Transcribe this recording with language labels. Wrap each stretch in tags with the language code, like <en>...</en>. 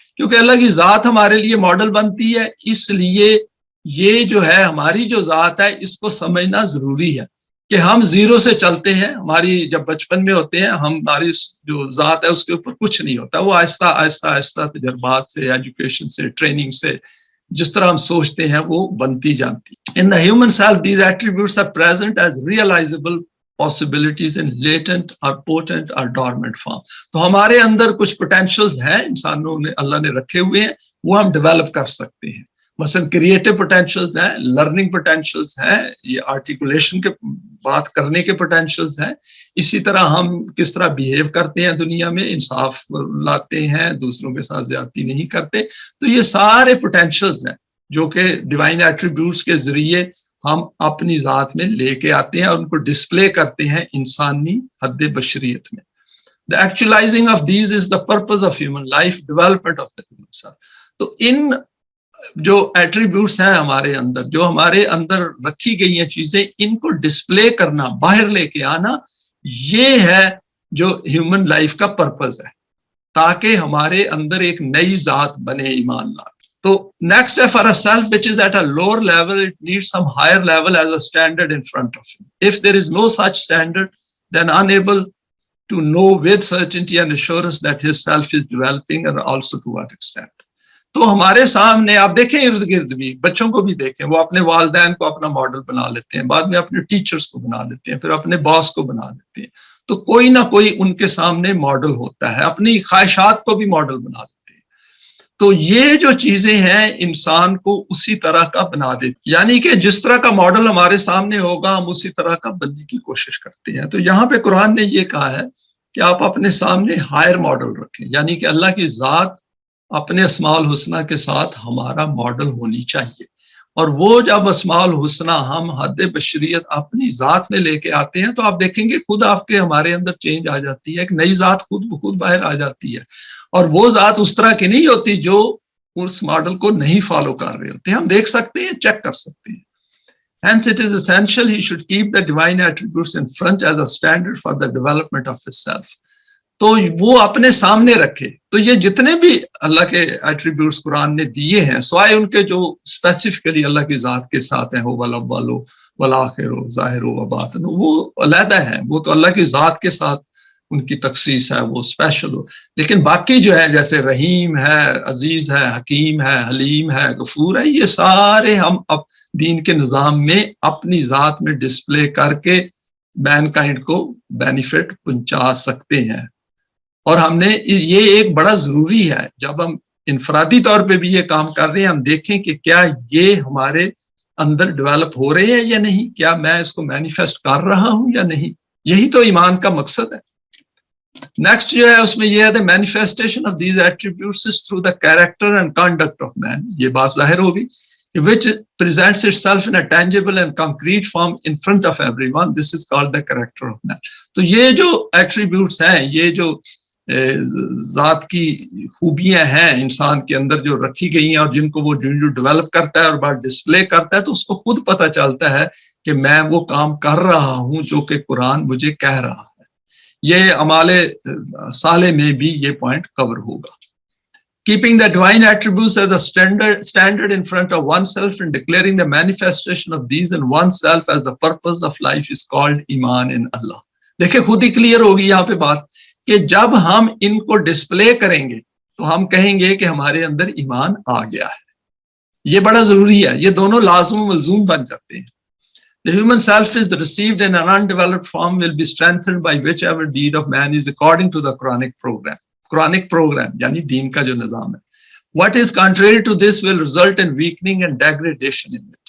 <ur>کیونکہ اللہ کی ذات ہمارے لیے ماڈل بنتی ہے, اس لیے یہ جو ہے ہماری جو ذات ہے اس کو سمجھنا ضروری ہے کہ ہم زیرو سے چلتے ہیں. ہماری جب بچپن میں ہوتے ہیں ہماری جو ذات ہے اس کے اوپر کچھ نہیں ہوتا, وہ آہستہ آہستہ آہستہ تجربات سے, ایجوکیشن سے, ٹریننگ سے, جس طرح ہم سوچتے ہیں وہ بنتی جانتی.</ur> <en>In the human self these attributes are present as realizable possibilities in latent or potent or dormant form.</en> <ur>تو ہمارے اندر کچھ potentials ہیں انسانوں نے, اللہ نے رکھے ہوئے ہیں, وہ ہم ڈیولپ کر سکتے ہیں. مثلا کریٹو پوٹینشیلز ہیں, لرننگ پوٹینشیلز ہیں, یہ آرٹیکولیشن کے بات کرنے کے پوٹینشیلز ہیں. اسی طرح ہم کس طرح بیہیو کرتے ہیں دنیا میں, انصاف لاتے ہیں, دوسروں کے ساتھ زیادتی نہیں کرتے. تو یہ سارے پوٹینشیلز ہیں جو کہ ڈیوائن ایٹریبیوٹس کے ذریعے ہم اپنی ذات میں لے کے آتے ہیں اور ان کو ڈسپلے کرتے ہیں انسانی حد بشریت میں.</ur> <en>The actualizing of these is the purpose of human life, development of the human self.</en> <ur>تو ان جو ایٹریبیوٹس ہیں ہمارے اندر, جو ہمارے اندر رکھی گئی ہیں چیزیں, ان کو ڈسپلے کرنا, باہر لے کے آنا, یہ ہے جو ہیومن لائف کا پرپز ہے, تاکہ ہمارے اندر ایک نئی ذات بنے ایمان لا. تو نیکسٹ ہے</ur> <en>For a self which is at a lower level, it needs some higher level as a standard in front of him. If there is no such standard, then unable to know with certainty and assurance that his self is developing and also to what extent.</en> <ur>تو ہمارے سامنے آپ دیکھیں ارد گرد بھی, بچوں کو بھی دیکھیں, وہ اپنے والدین کو اپنا ماڈل بنا لیتے ہیں, بعد میں اپنے ٹیچرز کو بنا لیتے ہیں, پھر اپنے باس کو بنا لیتے ہیں. تو کوئی نہ کوئی ان کے سامنے ماڈل ہوتا ہے, اپنی خواہشات کو بھی ماڈل بنا لیتے ہیں. تو یہ جو چیزیں ہیں انسان کو اسی طرح کا بنا دیتی, یعنی کہ جس طرح کا ماڈل ہمارے سامنے ہوگا ہم اسی طرح کا بننے کی کوشش کرتے ہیں. تو یہاں پہ قرآن نے یہ کہا ہے کہ آپ اپنے سامنے ہائر ماڈل رکھیں, یعنی کہ اللہ کی ذات اپنے اسماء الحسنہ کے ساتھ ہمارا ماڈل ہونی چاہیے. اور وہ جب اسماء الحسنہ ہم حد بشریت اپنی ذات میں لے کے آتے ہیں تو آپ دیکھیں گے خود آپ کے ہمارے اندر چینج آ جاتی ہے, ایک نئی ذات خود بخود باہر آ جاتی ہے. اور وہ ذات اس طرح کی نہیں ہوتی جو اس ماڈل کو نہیں فالو کر رہے ہوتے. ہم دیکھ سکتے ہیں, چیک کر سکتے ہیں.</ur> <en>Hence it is essential he should keep the divine attributes in front as a standard for the development of his self.</en> <ur>تو وہ اپنے سامنے رکھے. تو یہ جتنے بھی اللہ کے ایٹریبیوٹس قرآن نے دیے ہیں, سوائے ان کے جو اسپیسیفکلی اللہ کی ذات کے ساتھ ہیں, ہو والاول والآخر ظاہر و باطن, وہ علیحدہ ہے, وہ تو اللہ کی ذات کے ساتھ ان کی تخصیص ہے, وہ اسپیشل ہو. لیکن باقی جو ہے جیسے رحیم ہے, عزیز ہے, حکیم ہے, حلیم ہے, غفور ہے, یہ سارے ہم اب دین کے نظام میں اپنی ذات میں ڈسپلے کر کے مین کائنڈ کو بینیفٹ پہنچا سکتے ہیں. اور ہم نے یہ ایک بڑا ضروری ہے, جب ہم انفرادی طور پہ بھی یہ کام کر رہے ہیں, ہم دیکھیں کہ کیا یہ ہمارے اندر ڈیولپ ہو رہے ہیں یا نہیں, کیا میں اس کو مینیفیسٹ کر رہا ہوں یا نہیں. یہی تو ایمان کا مقصد ہے. نیکسٹ جو ہے اس میں یہ ہے</ur> <en>the manifestation of these attributes is through the character and conduct of man.</en> <ur>یہ بات ظاہر ہوگی,</ur> <en>which presents itself in a tangible and concrete form in front of everyone. This is called the character of man.</en> <ur>تو یہ جو attributes ہیں, یہ جو ذات کی خوبیاں ہیں انسان کے اندر جو رکھی گئی ہیں اور جن کو وہ جو ڈیولپ کرتا ہے اور بعد ڈسپلے کرتا ہے, تو اس کو خود پتہ چلتا ہے کہ میں وہ کام کر رہا ہوں جو کہ قرآن مجھے کہہ رہا ہے. یہ اعمال صالح میں بھی یہ پوائنٹ کور ہوگا.</ur> <en>Keeping the divine attributes as a standard in front of oneself and declaring the manifestation of these in oneself as the purpose of life is called iman in Allah.</en> <ur>دیکھیں خود ہی کلیئر ہوگی یہاں پہ بات کہ جب ہم ان کو ڈسپلے کریں گے تو ہم کہیں گے کہ ہمارے اندر ایمان آ گیا ہے. یہ بڑا ضروری ہے, یہ دونوں لازم و ملزوم بن جاتے ہیں.</ur> <en>The human self is received in an undeveloped form will be strengthened by whichever deed of man is according to the Quranic program.</en> <ur>Quranic programme یعنی دین کا جو نظام ہے.</ur> <en>What is contrary to this will result in weakening and degradation in it.</en>